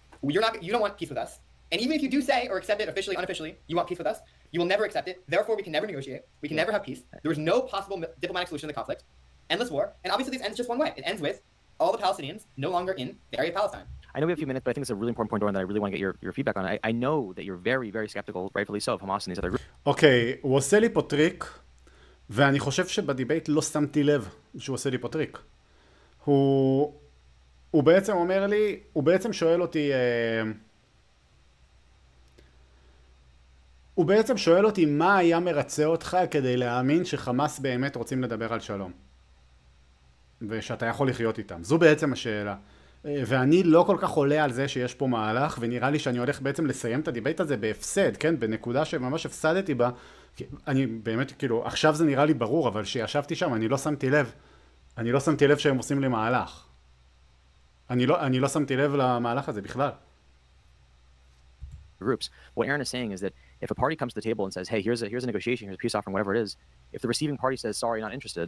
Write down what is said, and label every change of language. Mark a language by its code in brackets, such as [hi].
[en] you don't want peace with us. And even if you do say or accept it officially, unofficially, you want peace with us, you will never accept it. Therefore, we can never negotiate. We can never have peace. There is no possible diplomatic solution to the conflict. Endless war. And obviously, this ends just one way. It ends with all the Palestinians no longer in the area of Palestine. I know we have a few minutes, but I think it's a really important point, Doran, that I really want to get your feedback on. I know that you're very, very skeptical, rightfully so, of Hamas and these other groups. [he] אוקיי, הוא עושה לי פה טריק, ואני חושב שבדיבייט לא שמתי לב שהוא עושה לי פה טריק. הוא בעצם אומר לי, הוא בעצם שואל אותי, הוא בעצם שואל אותי מה היה מרצה אותך כדי להאמין שחמאס באמת רוצים לדבר על שלום. ושאתה יכול לחיות איתם. זו בעצם השאלה. ואני לא כל כך עולה על זה שיש פה מהלך, ונראה לי שאני הולך בעצם לסיים את הדיבייט הזה בהפסד, כן? בנקודה שממש הפסדתי בה. אני באמת, כאילו, עכשיו זה נראה לי ברור, אבל שישבתי שם, אני לא שמתי לב. אני לא שמתי לב שהם עושים לי מהלך. אני לא שמתי לב למהלך הזה בכלל. [en] Groups. What Aaron is saying is that if a party comes to the table and says, "Hey, here's a negotiation, here's a peace offering, whatever it is," if the receiving party says, "Sorry, not interested,"